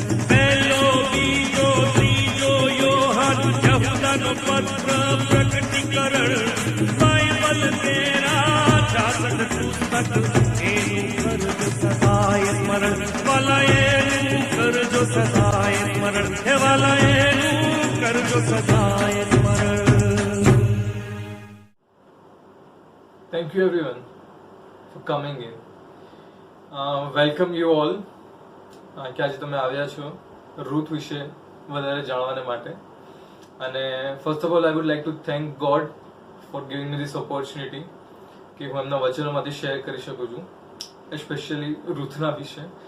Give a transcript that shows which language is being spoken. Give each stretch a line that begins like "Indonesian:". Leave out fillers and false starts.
Gujarati: પહેલો બીજો ત્રીજો યોહાન યહૂદાનો પત્ર પ્રકટીકરણ બાઇબલ 13 66 પુસ્તક એનું કરજો સદાય સ્મરણ વાલા એનું કરજો સદાય સ્મરણ હે વાલા એનું કરજો સદાય સ્મરણ.
English: Thank you everyone for coming in. Welcome you all.
Gujarati: કે આજે તમે આવ્યા છો રૂથ વિશે વધારે જાણવાને માટે.
English: અને first of all I would like to thank God for giving me this opportunity
Gujarati: કે હું એમના વચનોમાંથી શેર કરી શકું છું, એસ્પેશિયલી રૂથના વિશે.